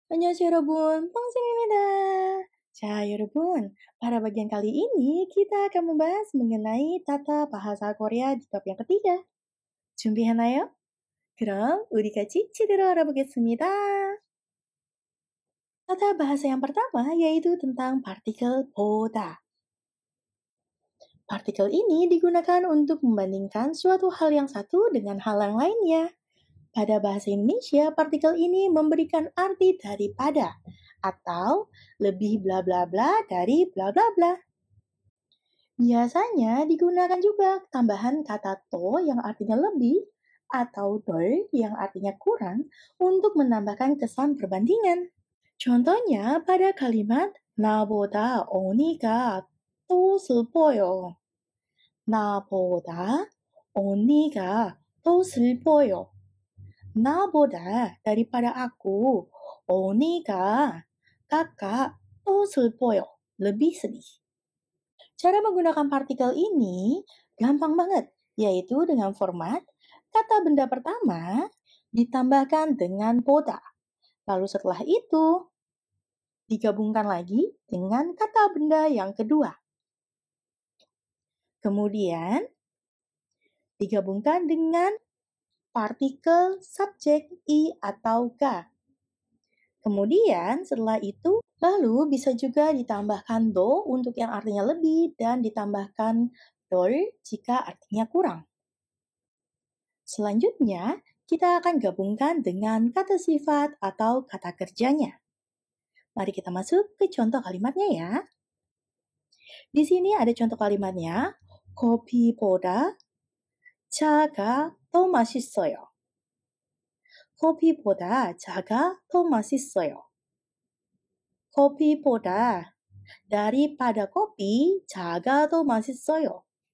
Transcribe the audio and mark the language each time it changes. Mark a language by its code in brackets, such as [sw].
[ko] 안녕하세요 여러분, 뻥쌤입니다. 자, 여러분, [id] pada bagian kali ini kita akan membahas mengenai tata bahasa Korea di bab yang ketiga. [ko] 준비했나요? 그럼 우리 같이 제대로 알아보겠습니다. [id] Tata bahasa yang pertama yaitu tentang partikel 보다. Partikel ini digunakan untuk membandingkan suatu hal yang satu dengan hal yang lainnya. Pada bahasa Indonesia, partikel ini memberikan arti daripada atau lebih bla bla bla dari bla bla bla. Biasanya digunakan juga tambahan kata to yang artinya lebih atau 덜 yang artinya kurang untuk menambahkan kesan perbandingan. Contohnya pada kalimat [ko] 나보다 언니가 더 슬퍼요. 나보다 언니가 더 슬퍼요. 나보다 [id] daripada aku, [ko] 언니가 [id] kakak [ko] 더 슬퍼요. [id] lebih sedih. Cara menggunakan partikel ini gampang banget, yaitu dengan format kata benda pertama ditambahkan dengan 보다. Lalu setelah itu digabungkan lagi dengan kata benda yang kedua. Kemudian digabungkan dengan partikel subjek i atau ga. Kemudian setelah itu, lalu bisa juga ditambahkan do untuk yang artinya lebih dan ditambahkan 덜 jika artinya kurang. Selanjutnya, kita akan gabungkan dengan kata sifat atau kata kerjanya. Mari kita masuk ke contoh kalimatnya ya. Di sini ada contoh kalimatnya. [ko] 커피보다 차가 더 맛있어요. 커피보다 차가 더 맛있어요. 커피보다 [id] daripada kopi, [ko] 차가 더 맛있어요.